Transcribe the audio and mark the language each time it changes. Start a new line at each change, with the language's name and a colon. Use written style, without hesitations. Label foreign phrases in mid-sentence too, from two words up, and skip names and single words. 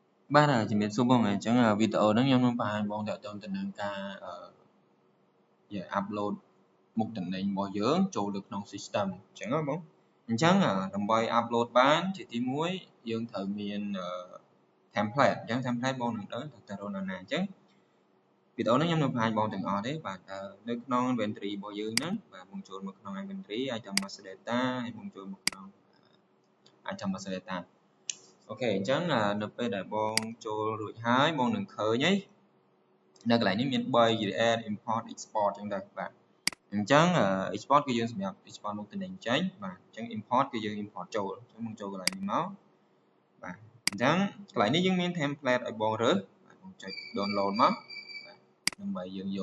Khmer: បាទជំរាបសួរបងអញ្ចឹងវីដេអូហ្នឹងខ្ញុំនឹងបង្ហាញបងតើតើទៅនឹងការupload មុខតំណែងរបស់យើងចូលទៅក្នុង system អញ្ចឹងបងអញ្ចឹងដើម្បី upload បានជាទី1យើងត្រូវមាន template អញ្ចឹង template បងនឹងដឹងទៅរកណាអញ្ចឹងវីដេអូនេះខ្ញុំនឹងបង្ហាញបងទាំងអស់ទេបាទនៅក្នុង inventory របស់យើងហ្នឹងបាទបងចូលមកក្នុង
English: inventory item master data
Khmer: ហើយបងចូលមកក្នុង
English: item master data
Khmer: អូខេអញ្ចឹងនៅពេលដែលបងចូលរួចហើយបងនឹងឃើញហើយនៅ កន្លែងនេះមាន3
English: create import export
Khmer: អញ្ចឹងដែរបាទអញ្ចឹង export គឺយើងសម្រាប់ export មុខតំណែងចេញបាទអញ្ចឹង import គឺយើង import ចូលអញ្ចឹងបងចូលកន្លែងនេះមកបាទអញ្ចឹងកន្លែងនេះយើងមាន template ឲ្យបងរើសបាទបងចុច download មកបាទដើម្បីយើងយក